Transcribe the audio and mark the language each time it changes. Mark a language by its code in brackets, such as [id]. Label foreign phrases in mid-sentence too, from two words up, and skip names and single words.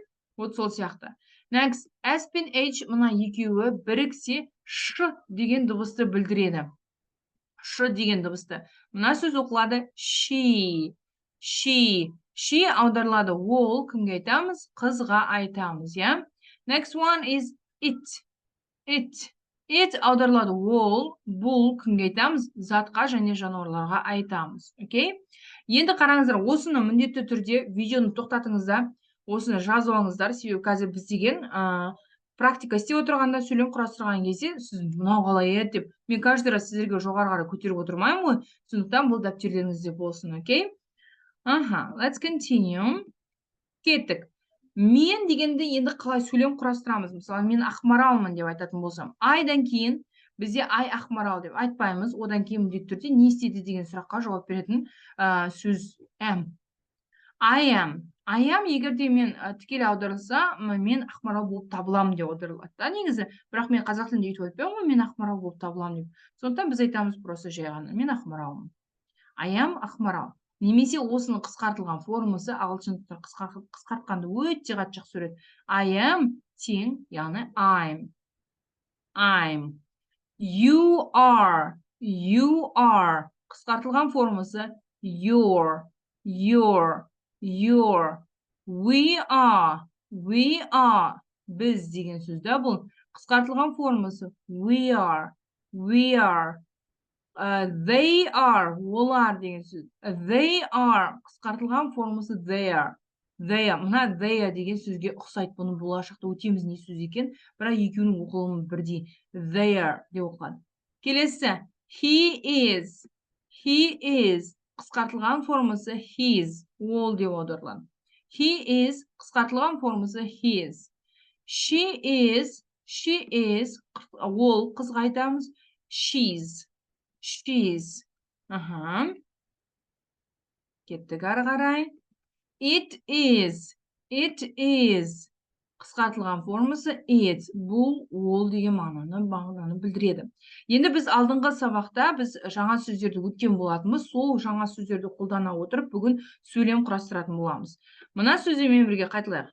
[kk] Вот сол сияқты. Next, S пен H мына екеуі біріксе ш деген дыбысты білдіреді. Ш деген дыбысты. Мына сөз оқылады she. She аударылады. Ол кімге айтамыз? Қызға айтамыз, я? [en] Next one is it. [kk] It аударылады. Ол, бұл кімге айтамыз? Затқа және жануарларға айтамыз. Окей? Енді қараңыздар, осыны міндетті түрде видеоны тоқтатыңыздар. Осыны жазып алыңыздар. Себебі қазір біз деген практика істеп отырғанда, сөйлем құрастырған кезде, сіз мынау қалай еді деп, мен [ru] каждый раз [kk] сіздерге жоғары қарай көтеріп отырмаймын ғой. Сондықтан бұл дәптеріңізде болсын, окей? [en] Let's continue. [kk] Кеттік. Мен дегенде енді қалай сөйлем құрастырамыз? Мысалы, мен Ақмаралмын деп айтатын болсам, айдан кейін бізде ай Ақмарал деп айтпаймыз. Одан кейін міндетті түрде не істеді деген сұраққа жауап беретін сөз am. [en] I am [kk] егерде мен тікелей аударылса, мен Ақмарал болып табыламын деп аударылады. Негізі, бірақ мен қазақ тілінде өйтіп айтпаймын ғой, мен Ақмарал болып табыламын деп. Сондықтан біз айтамыз просто жай ғана, мен Ақмаралмын. [en] I am Ақмарал. [kk] Немесе осының қысқартылған формасы ағылшын тілінде қысқартқанды өте қатты жақсы көреді. [en] I am [kk] тең, яғни I'm. [en] You are. [kk] Қысқартылған формасы your. [en] We are. [kk] Біз деген сөзді бұл. Қысқартылған формасы [en] we are. They are, [kk] олар деген сөз. [en] They are, [kk] қысқартылған формасы their. Мына their деген сөзге ұқсайды. Бұны болашақта өтеміз не сөз екен, бірақ екеуінің оқылымы бірдей. Their деп оқылады. Келесі, [en] he is, [kk] қысқартылған формасы his, ол деп аударылады. [en] He is, [kk] қысқартылған формасы his. [en] She is, [kk] ол қызға айтамыз she's. Кеттік ары қарай. [en] It is. [kk] Қысқартылған формасы it. Бұл ол деген мағынаны білдіреді. Енді біз алдыңғы сабақта біз жаңа сөздерді өткен болатынбыз. Сол жаңа сөздерді қолдана отырып, бүгін сөйлем құрастыратын боламыз. Мына сөздермен бірге қайталайық.